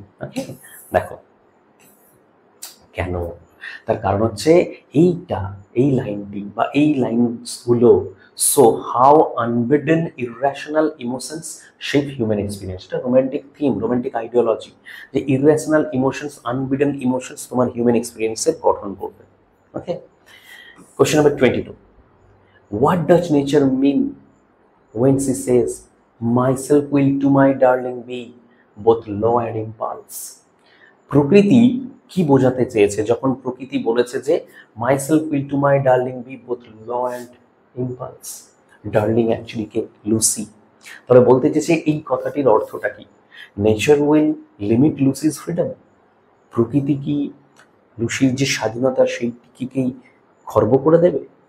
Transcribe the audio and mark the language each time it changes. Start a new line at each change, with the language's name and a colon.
Bangla: ওকে, দেখো কেন, তার কারণ হচ্ছে এই লাইনটি বা এই লাইনসগুলো,
English: so how unbidden irrational emotions shape human experience,
Bangla: এটা রোম্যান্টিক থিম, রোম্যান্টিক আইডিওলজি, যে ইররেশনাল ইমোশনস, আনবিডেন ইমোশনস তোমার হিউম্যান এক্সপিরিয়েন্সের গঠন করবে।
English: Okay, question number 22, what does nature mean when she says, myself will to my darling be both law and impulse?
Bangla: প্রকৃতি কি বোঝাতে চেয়েছে যখন প্রকৃতি বলেছে যে
English: Myself will to my darling be both law and impulse?
Bangla: Darling actually K? Lucy. তবে বলতে চেয়েছে এই কথাটির অর্থটা কি?
English: nature will limit Lucy's freedom,
Bangla: প্রকৃতি কি লুসির যে স্বাধীনতা সেইটিকেই খর্ব করে দেবে?